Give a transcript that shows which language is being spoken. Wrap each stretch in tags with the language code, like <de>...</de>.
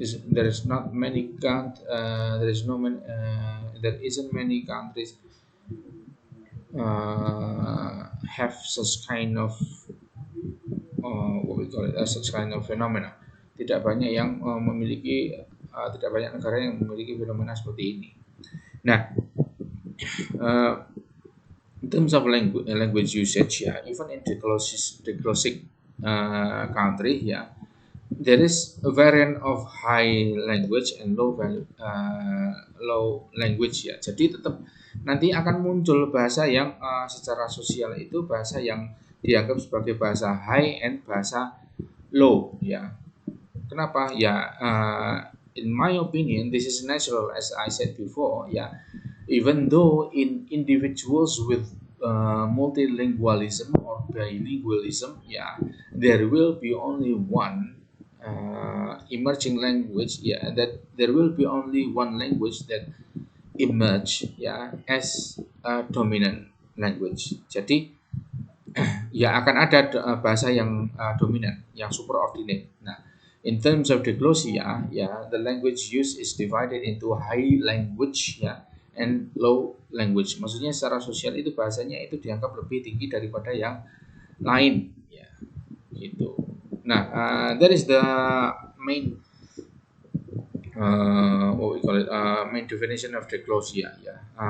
<en>There is not many there is no many, there isn't many countries have such kind of what we call it as such kind of phenomena.</en> <id>Tidak banyak yang memiliki tidak banyak negara yang memiliki fenomena seperti ini.</id> <en>Nah, uh, in terms of language usage, yeah, even in diglosic country, yeah, there is a variant of high language and low language, ya.</en> <id>Jadi tetap nanti akan muncul bahasa yang secara sosial itu bahasa yang dianggap sebagai bahasa high and bahasa low, ya. Kenapa?</id> <en>Ya, in my opinion, this is natural as I said before, ya. Even though in individuals with multilingualism or bilingualism, yeah, there will be only one emerging language, yeah, that there will be only one language that emerge, yeah, as a dominant language.</en> <id>Jadi ya akan ada bahasa yang dominan, yang superordinate.</id> <en>Nah, in terms of diglossia, ya, the language used is divided into high language, ya, and low language.</en> <id>Maksudnya secara sosial itu bahasanya itu dianggap lebih tinggi daripada yang lain, ya, gitu.</id> <en>Nah, that is the main what we call it main definition of diglossia, ya.</en>